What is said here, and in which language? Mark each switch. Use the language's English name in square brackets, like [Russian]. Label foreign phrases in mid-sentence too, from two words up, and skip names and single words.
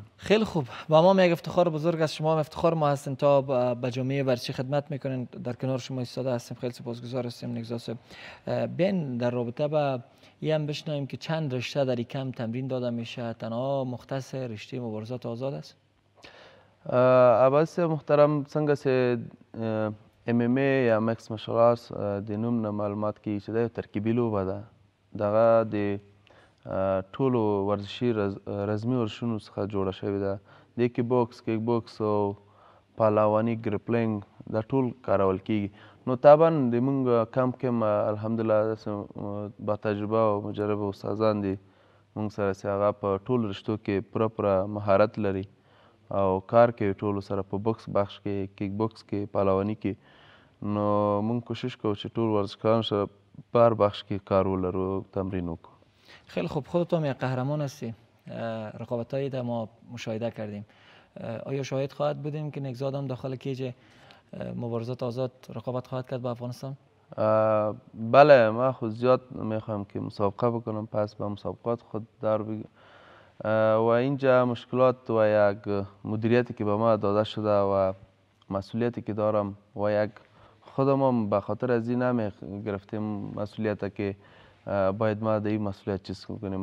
[Persian] خیلی خوب، با ما یک افتخار بزرگ است، شما هم افتخار ما هستین تا به جامعه ورزشی خدمت میکنین. در کنار شما ایستاده هستیم، خیلی سپاسگزار هستیم نگذار صاحب. بین در رابطه با این هم بشنویم که چند رشته در این کم تمرین داده میشه، تنها مختص رشته مبارزات آزاد است؟ [Pashto] عباس محترم څنګه چې MMA یا [English] mixed martial arts [Pashto] د نوم نه معلومات کیږي چې دا ترکیبي لوبه ده. دغه د ټولو ورزشي رزمي ورزشونو څخه جوړه شوې ده. د کې بوکس، کیک بوکس او پهلواني، ګریپلینګ دا ټول کارول کیږي. نو طبعا د مونږ کم الحمدلله [Persian] با تجربه [Pashto] او مجرب استادان دي مونږ سره چې هغه په ټولو رشتو کې پوره مهارت لري او کار کوي ټولو سره په بوکس بخش کې، کیک بوکس کې، پهلواني کې. نو مونږ کوشش کوو چې ټول ورزشکاران سره په هر بخش کې کار ولرو، تمرین وکړو. [Persian] خیلی خوب، خودت هم یک قهرمان هستی، رقابتایی در ما مشاهده کردیم. آیا شاهد خواهد بودیم که نگزاد هم داخل کیج مبارزات آزاد رقابت خواهد کرد با افغانستان؟ بله، ما خود زیاد میخوایم که مسابقه بکنم، پس به مسابقات خود دار بگیرم و اینجا مشکلات و یک مدیریتی که به ما داده شده و مسئولیتی که دارم و یک خودم هم به خاطر از این نمی گرفتیم مسئولیت که باید ما در این مسئولیت چیز کنیم.